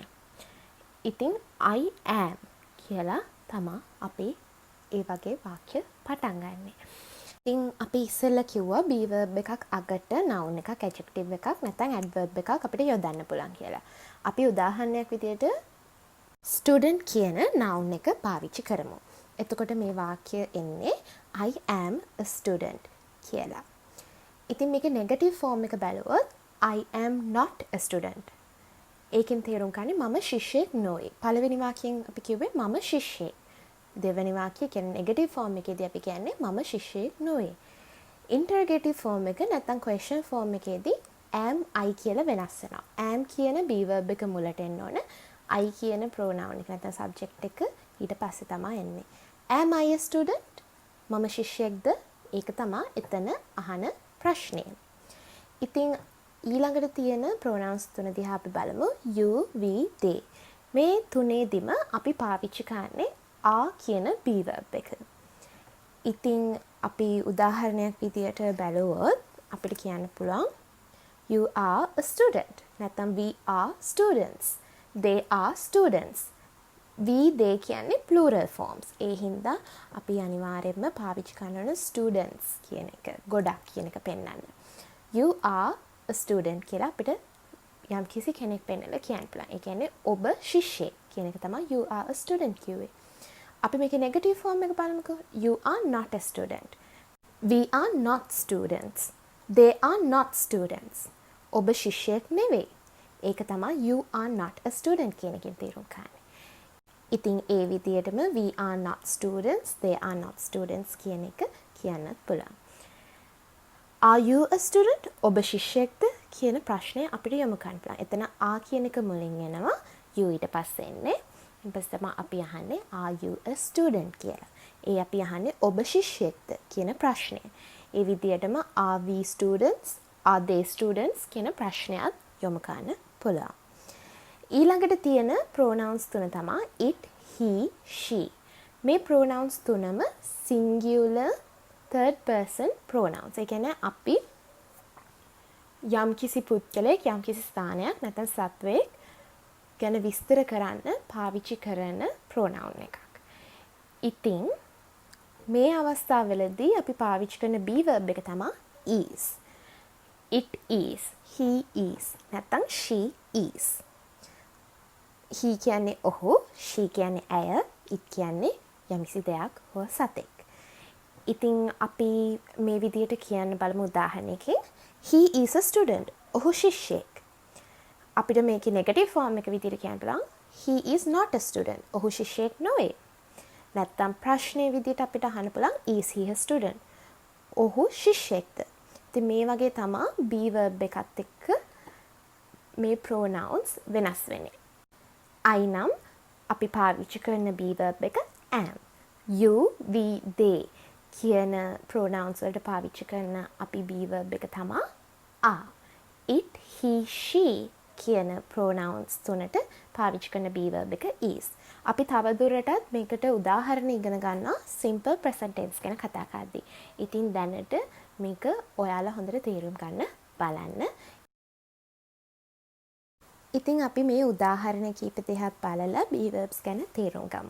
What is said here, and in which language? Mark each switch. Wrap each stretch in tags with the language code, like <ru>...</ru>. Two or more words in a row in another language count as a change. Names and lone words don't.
<si>ඉතින්</si> <en>I am</en> <si>කියලා තමයි අපි ඒ වගේ වාක්‍ය පටන් ගන්නෙ. ඉතින් අපි ඉස්සෙල්ලා කිව්වා</si> <en>be verb</en> <si>එකක් අගට noun එකක්, adjective එකක් නැත්නම් adverb එකක් අපිට යොදන්න පුළුවන් කියලා. අපි උදාහරණයක් විදියට student කියන noun එක පාවිච්චි කරමු. එතකොට මේ වාක්‍ය එන්නේ</si> <en>I am a student</en> <si>කියලා. ඉතින් මේකේ</si> <en>negative form</en> <si>එක බැලුවොත්</si> <en>I am not a student.</en> <si>ඒකෙන් තේරුම් ගන්නේ මම ශිෂ්‍යයෙක් නොවේ. පළවෙනි වාක්‍යයෙන් අපි කිව්වේ මම ශිෂ්‍යයෙක්. දෙවෙනි වාක්‍යය කියන්නේ</si> <en>negative form</en> <si>එකේදී අපි කියන්නේ මම ශිෂ්‍යයෙක් නොවේ.</si> <en>interrogative form</en> <si>එක නැත්නම්</si> <en>question form</en> <si>එකේදී</si> <en>am I</en> <si>කියලා වෙනස් වෙනවා. am කියන</si> <en>be verb</en> <si>එක මුලට එන්න ඕන. I කියන pronoun එක නැත්නම් subject එක ඊට පස්සේ තමයි එන්නේ.</si> <en>am I a student?</en> <si>මම ශිෂ්‍යයෙක්ද? ඒක තමයි එතන අහන ප්‍රශ්නය. ඉතින් ඊළඟට තියෙන pronouns තුන දිහා අපි බලමු.</si> <en>you, we, they.</en> <si>මේ තුනේදීම අපි පාවිච්චි කරන්නේ are කියන</si> <en>be verb</en> <si>එක. ඉතින් අපි උදාහරණයක් විදියට බැලුවොත් අපිට කියන්න පුළුවන්</si> <en>you are a student. නැත්නම් we are students. They are students. we they</en> <si>කියන්නේ</si> <en>plural forms.</en> <si>ඒ හින්දා අපි අනිවාර්යයෙන්ම පාවිච්චි කරන students කියන එක ගොඩක් කියන එක පෙන්වන්න.</si> <en>You are a student</en> <si>කියලා අපිට යම් කිසි කෙනෙක් පෙන්නලා කියන්න පුළුවන්. ඒ කියන්නේ ඔබ ශිෂ්‍යයෙක් කියන එක තමයි</si> <en>you are a student</en> <si>කිව්වේ. අපි මේකේ</si> <en>negative form</en> <si>එක බලමුකෝ.</si> <en>You are not a student. We are not students. They are not students.</en> <si>ඔබ ශිෂ්‍යයෙක් නෙවෙයි. ඒක තමයි</si> <en>you are not a student</en> <si>කියන එකෙන් තේරුම් ගන්න. ඉතින් ඒ විදිහටම</si> <en>we are not students, they are not students</en> <si>කියන එක කියන්නත් පුළුවන්.</si> <en>Are you a student?</en> <si>ඔබ ශිෂ්‍යයෙක්ද කියන ප්‍රශ්නය අපිට යොමු කරන්න පුළුවන්. එතන are කියන එක මුලින් එනවා, you ඊට පස්සේ එන්නේ. ඊට පස්සේ තමයි අපි අහන්නේ</si> <en>are you a student</en> <si>කියලා. ඒ අපි අහන්නේ ඔබ ශිෂ්‍යයෙක්ද කියන ප්‍රශ්නය. ඒ විදිහටම</si> <en>are we students? Are they students</en> <si>කියන ප්‍රශ්නයත් යොමු කරන්න පුළුවන්. ඊළඟට තියෙන pronouns තුන තමයි</si> <en>it, he, she.</en> <si>මේ pronouns තුනම</si> <en>singular third person pronouns.</en> <si>ඒ කියන්නේ අපි යම්කිසි පුද්ගලයෙක් යම්කිසි ස්ථානයක් නැත්නම් සත්වයෙක් ගැන විස්තර කරන්න පාවිච්චි කරන pronoun එකක්. ඉතින් මේ අවස්ථාවවලදී අපි පාවිච්චි කරන</si> <en>be verb</en> <si>එක තමයි is.</si> <en>It is, he is, නැත්නම් she is.</en> <si>he කියන්නේ ඔහු, she කියන්නේ ඇය, it කියන්නේ යම්කිසි දෙයක් හෝ සතෙක්. ඉතින් අපි මේ විදිහට කියන්න බලමු උදාහරණයකින්.</si> <en>He is a student.</en> <si>ඔහු ශිෂ්‍යයෙක්. අපිට මේකේ</si> <en>negative form</en> <si>එක විදිහට කියන්න පුළුවන්.</si> <en>He is not a student.</en> <si>ඔහු ශිෂ්‍යයෙක් නොවේ. නැත්තම් ප්‍රශ්නේ විදිහට අපිට අහන්න පුළුවන්</si> <en>is he a student?</en> <si>ඔහු ශිෂ්‍යයෙක්ද? ඉතින් මේ වගේ තමයි</si> <en>be verb</en> <si>එකත් එක්ක මේ pronouns වෙනස් වෙන්නේ. I නම් අපි පාවිච්චි කරන</si> <en>be verb</en> <si>එක am.</si> <en>You, we, they</en> <si>කියන pronouns වලට පාවිච්චි කරන අපි</si> <en>be verb</en> <si>එක තමයි are.</si> <en>It, he, she</en> <si>කියන pronouns තුනට පාවිච්චි කරන</si> <en>be verb</en> <si>එක is. අපි තවදුරටත් මේකට උදාහරණ ඉගෙන ගන්නවා</si> <en>simple present tense</en> <si>ගැන කතා කරද්දී. ඉතින් දැනට මේක ඔයාලා හොඳට තේරුම් ගන්න බලන්න. ඉතින් අපි මේ උදාහරණ කීප දෙකක් බලලා</si> <en>be verbs</en> <si>ගැන තේරුම් ගමු.</si>